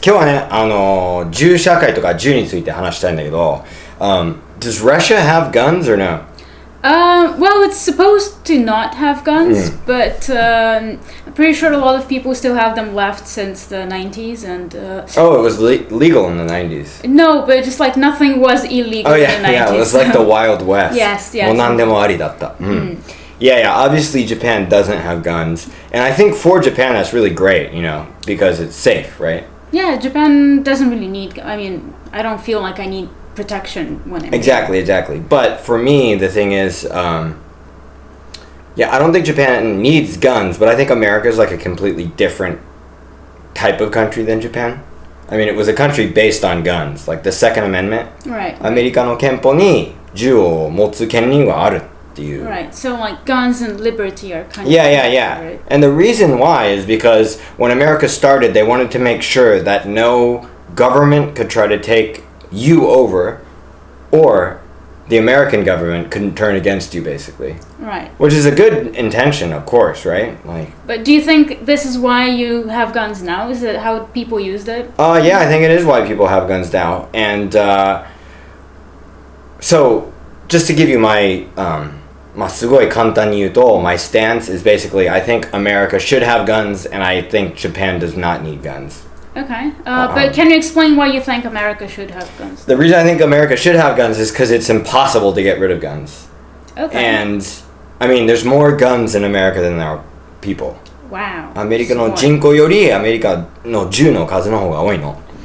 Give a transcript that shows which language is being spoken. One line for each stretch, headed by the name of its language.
Japanese: 今日はね、銃社会とか銃について話したいんだけど、 does Russia have guns or no?
English: Well, it's supposed to not have guns, but I'm pretty sure a lot of people still have them left since the 90s. And Oh, it was legal in the 90s. No, but just like nothing was illegal in the 90s. Yeah, it was like the Wild West. Yes.
Japanese: もう何でもありだった。
English: Yeah, obviously Japan doesn't have guns. And I think for Japan that's really great, because it's safe, right? Yeah, Japan doesn't really need... I mean, I don't feel like I need protection when I'm Exactly. But for me, the thing is, I don't think Japan needs guns, but I think America is like a completely different type of country than Japan. I mean, it was a country based on guns, like the Second Amendment. Right.
Japanese: アメリカの憲法に銃を持つ権利はあるっていう。
English: Right, so like guns and liberty are kind of... Yeah. Right? And the reason why is because when America started, they wanted to make sure that no government could try to take you over, or the American government couldn't turn against you, basically. Right. Which is a good intention, of course, right? But do you think this is why you have guns now? Is it how people used it? Yeah, I think it is why people have guns now. And so, just to give you my, すごい簡単に言うと, my stance is basically, I think America should have guns, and I think Japan does not need guns. Okay, but can you explain why you think America should have guns? The reason I think America should have guns is because it's impossible to get rid of guns. Okay. And, I mean, there's more guns in America than there are people. Wow.
Japanese: アメリカの人口よりアメリカの銃の数の方が多いの。